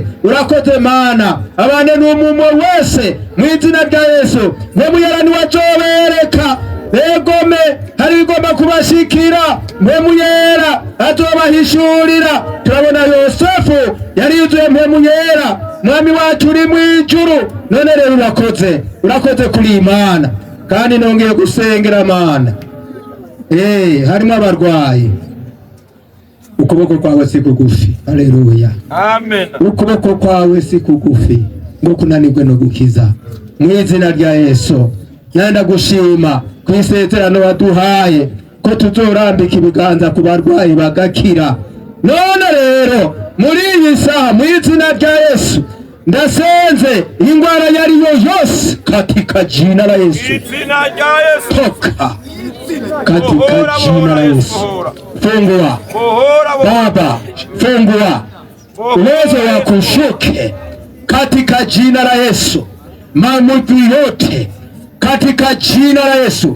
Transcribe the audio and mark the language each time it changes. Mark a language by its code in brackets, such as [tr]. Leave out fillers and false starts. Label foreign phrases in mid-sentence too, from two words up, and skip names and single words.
[rn] Urakoze Mana, abane n'umwe wese mu izina rya Yesu. Mpwemu yera niwe azobereka egome hari bigomba kubashikira, mpwemu yera azobahishurira. Turabona Yosefu yari yuzuye mpwemu yera, Mwami wacu uri mwijuru. None rero urakoze kuri Imana, kandi nongeye gusengera Mana, harimo abarwayi, ukuboko kwawe si kugufi. Haleluya, amen. Ukuboko kwawe si kugufi ngo kunanirwe no gukiza. Mu izina rya Yesu nanda gushima ku isezerano waduhaye ko tuzorambika ibiganza ku barwayi bagakira. None rero muri iyi saha mu izina rya Yesu ndasenze ingwara yariyo yose [sw] katika jina la Yesu. [rn] Izina rya Yesu. [sw] Toka katika jina la Yesu. Fungua Baba, fungua uwezo wa kushuke katika jina la Yesu. Maumivu yote katika jina la Yesu.